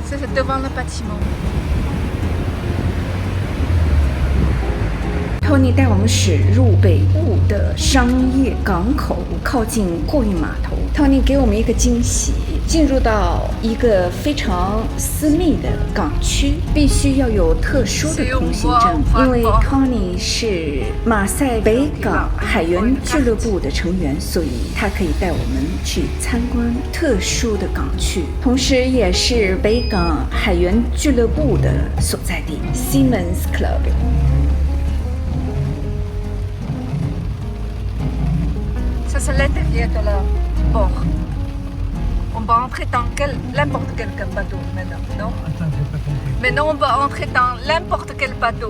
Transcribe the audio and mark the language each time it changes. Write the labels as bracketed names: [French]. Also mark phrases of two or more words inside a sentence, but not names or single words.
[French] devant le bâtiment. [Chinese] Tony 带我们驶入北部的商业港口，靠近货运码头。Tony 给我们一个惊喜，进入到一个非常私密的港区，必须要有特殊的通行证，因为 Tony 是马赛北港海员俱乐部的成员，所以他可以带我们去参观特殊的港区，同时也是北港海员俱乐部的所在地 Seamen's Club。 [French] Ça, c'est l'intérieur de la port. On va entrer dans n'importe quel bateau maintenant, non? Attends, j'ai pas compris. Maintenant, on va entrer dans n'importe quel bateau.